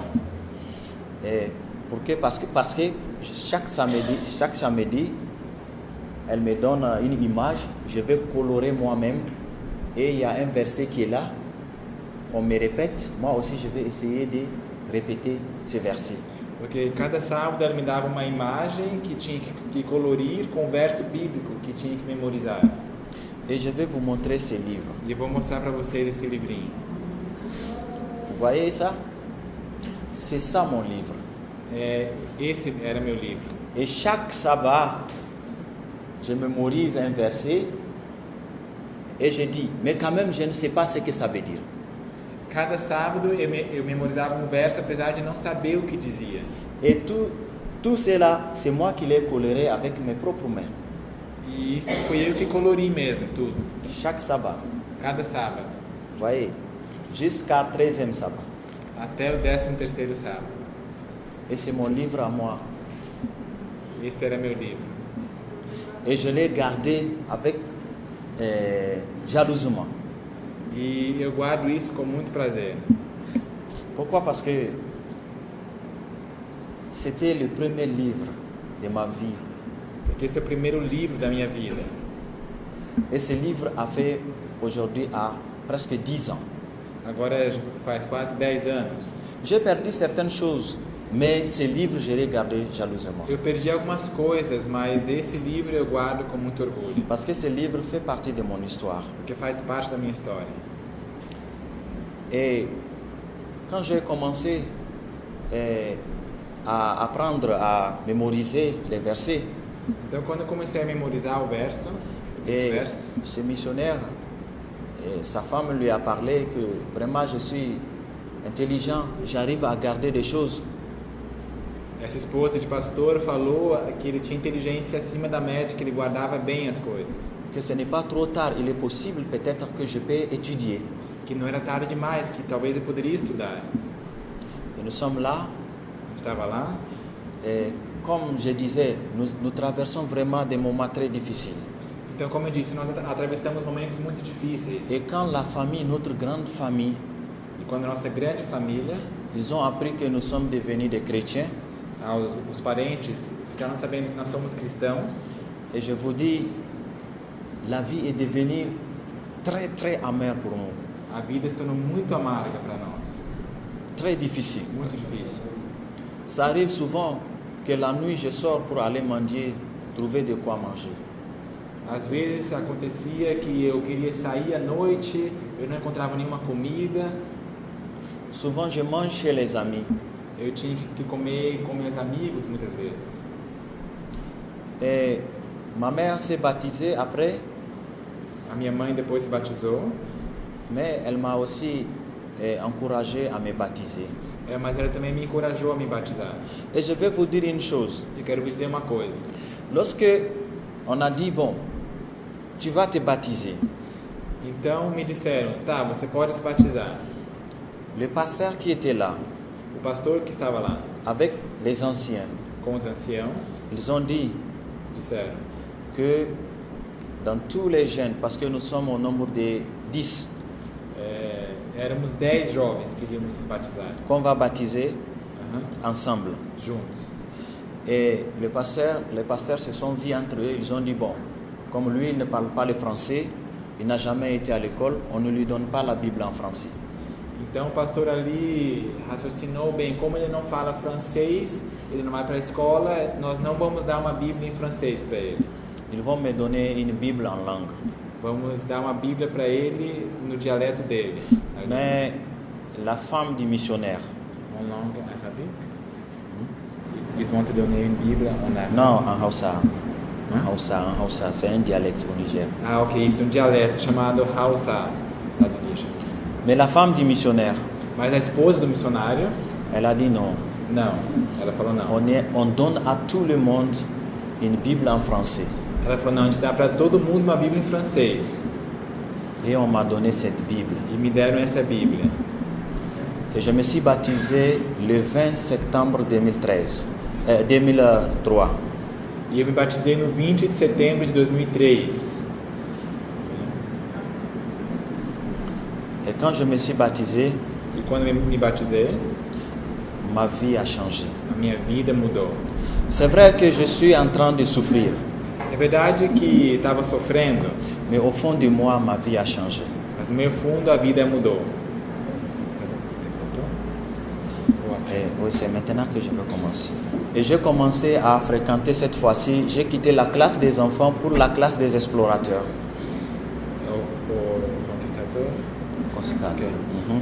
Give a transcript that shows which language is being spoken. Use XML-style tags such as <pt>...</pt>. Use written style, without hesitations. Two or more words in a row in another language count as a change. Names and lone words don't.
<fr>Et pourquoi? Parce que chaque samedi, elle me donne une image, je vais colorer moi-même, et il y a un verset qui est là, on me répète, moi aussi je vais essayer de répéter ce verset.</fr> <pt>Porque cada sábado ela me dava uma imagem que tinha que colorir com o verso bíblico que tinha que memorizar.</pt> <fr>Et je vais vous montrer ce livre.</fr> <pt>E eu vou mostrar para vocês esse livrinho.</pt> <fr>Vous voyez ça? C'est ça mon livre.</fr> <pt>Esse era meu livro.</pt> <fr>Et chaque sabbat, je mémorise un verset et je dis, mais quand même je ne sais pas ce que ça veut dire.</fr> <pt>Cada sábado eu memorizava um verso, apesar de não saber o que dizia.</pt> <fr>Et tout cela, c'est moi qui l'ai coloré avec mes propres mains.</fr> <pt>E isso fui eu que colori mesmo, tudo.</pt> <fr>Chaque sabbat.</fr> <pt>Cada sábado.</pt> <fr>Vous voyez, jusqu'à 13e sabbat.</fr> <pt>Até o 13º sábado.</pt> <fr>Et c'est mon livre à moi.</fr> <pt>Esse era meu livro.</pt> <fr>Et je l'ai gardé avec jalousement.</fr> <pt>E eu guardo isso com muito prazer.</pt> <fr>Pourquoi? Parce que c'était le premier livre de ma vie.</fr> <pt>Porque esse é o primeiro livro da minha vida.</pt> <fr>Et ce livre a fait aujourd'hui à presque 10 ans.</fr> <pt>Agora faz quase 10 anos.</pt> <fr>J'ai perdu certaines choses, mais ce livre je l'ai gardé jalousement.</fr> <pt>Eu perdi algumas coisas, mas esse livro eu guardo com muito orgulho.</pt> <fr>Parce que ce livre fait partie de mon histoire.</fr> <pt>Porque faz parte da minha história.</pt> <fr>Et quand j'ai commencé à apprendre à mémoriser les versets,</fr> <pt>Então, quando eu comecei a memorizar o verso, esses versos,</pt> <fr>ce missionnaire, sa femme lui a parlé que vraiment je suis intelligent, j'arrive à garder des choses.</fr> <pt>essa esposa de pastor falou que ele tinha inteligência acima da média, que ele guardava bem as coisas.</pt> <fr>Que ce n'est pas trop tard, il est possible peut-être que je peux étudier.</fr> <pt>Que não era tarde demais, que talvez eu poderia estudar.</pt> <fr>Et nous sommes là,</fr> <pt>Eu estava lá,</pt> <fr>et comme je disais, nous traversons vraiment des moments très difficiles.</fr> <pt>então, como eu disse, nós atravessamos momentos muito difíceis.</pt> <fr>Et quand la famille, notre grande famille,</fr> <pt>E quando a nossa grande família,</pt> <fr>ils ont appris que nous sommes devenus des chrétiens,</fr> <pt>os parentes ficaram sabendo que nós somos cristãos,</pt> <fr>et je vous dis, la vie est devenue très très amère pour nous,</fr> <pt>a vida se tornou muito amarga para nós,</pt> <fr>très difficile.</fr> <pt>muito difícil.</pt> <fr>Ça arrive souvent que la nuit je sors pour aller mendier, trouver de quoi manger.</fr> <pt>Às vezes acontecia que eu queria sair à noite, eu não encontrava nenhuma comida,</pt> <fr>Souvent je mange chez les amis.</fr> <pt>eu tinha que comer com meus amigos muitas vezes.</pt> <fr>Et ma mère s'est baptisée après,</fr> <pt>A minha mãe depois se batizou,</pt> <fr>mais elle m'a aussi encouragé à me baptiser.</fr> <pt>mas ela também me encorajou a me batizar.</pt> <fr>Et je vais vous dire une chose.</fr> <pt>E quero vos dizer uma coisa.</pt> <fr>Lorsque on a dit, bon, tu vas te baptiser,</fr> <pt>Então me disseram, tá, você pode se batizar.</pt> <fr>le pasteur qui était là,</fr> <pt>O pastor que estava lá</pt> <fr>avec les anciens,</fr> <pt>com os anciãos</pt> <fr>ils ont dit</fr> <pt>disseram</pt> <fr>que dans tous les jeunes, parce que nous sommes au nombre de 10,</fr> <pt>éramos 10 jovens que iríamos nos batizar.</pt> <fr>qu'on va baptiser Aham, ensemble.</fr> <pt>juntos.</pt> <fr>Et les pasteurs se sont vus entre eux, ils ont dit, bon, comme lui, il ne parle pas le français, il n'a jamais été à l'école, on ne lui donne pas la Bible en français.</fr> <pt>Então o pastor ali raciocinou bem, como ele não fala francês, ele não vai para a escola, nós não vamos dar uma Bíblia em francês para ele.</pt> <fr>Ils vont me donner une Bible en langue.</fr> <pt>Vamos dar uma Bíblia para ele no dialeto dele.</pt> <fr>Mais la femme du missionnaire, En langue arabique. Ils vont te donner une Bible en arabe. non, en Hausa. Hein? En Hausa, c'est un dialecte au Niger.</fr> <pt>Ah, ok, isso é um dialeto chamado Hausa, lá do Níger.</pt> <fr>Mais la femme du missionnaire,</fr> <pt>Mas a esposa do missionário,</pt> <fr>Elle a dit non.</fr> <pt>Não, ela falou não.</pt> <fr>On donne à tout le monde une Bible en français.</fr> <pt>Ela falou, não, a gente dá para todo mundo uma Bíblia em francês.</pt> <fr>Et on m'a donné cette Bible.</fr> <pt>E me deram essa Bíblia.</pt> <fr>Et je me suis baptisé le 20 septembre 2003.</fr> <pt>E eu me batizei no 20 de setembro de 2003.</pt> <fr>Et quand je me suis baptisé,</fr> <pt>E quando eu me batizei,</pt> <fr>ma vie a changé.</fr> <pt>a minha vida mudou.</pt> <fr>C'est vrai que je suis en train de souffrir,</fr> <pt>É verdade que estava sofrendo,</pt> <fr>mais au fond de moi, ma vie a changé.</fr> <pt>mas no meu fundo a vida mudou.</pt> <fr>Et oui, c'est maintenant que je peux commencer. Et j'ai commencé à fréquenter cette fois-ci, j'ai quitté la classe des enfants pour la classe des explorateurs.</fr> <pt>O conquistador. Conquistador. Ok. Mhm.</pt>